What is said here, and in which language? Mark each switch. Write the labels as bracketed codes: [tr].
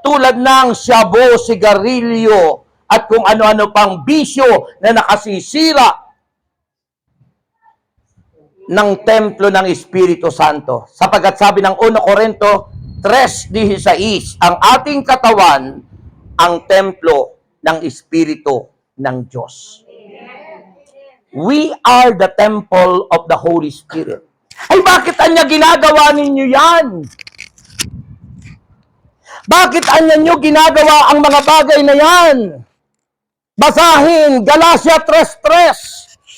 [tl] Tulad ng shabu, sigarilyo, at kung ano-ano pang bisyo na nakasisira ng templo ng Espiritu Santo. Sapagkat sabi ng 1 Corinto 3:16, ang ating katawan ang templo ng Espiritu ng Diyos. [en] We are the temple of the Holy Spirit. [tl] Ay bakit anya ginagawa ninyo yan? Bakit anya nyo ginagawa ang mga bagay na yan? Basahin Galatia 3:3.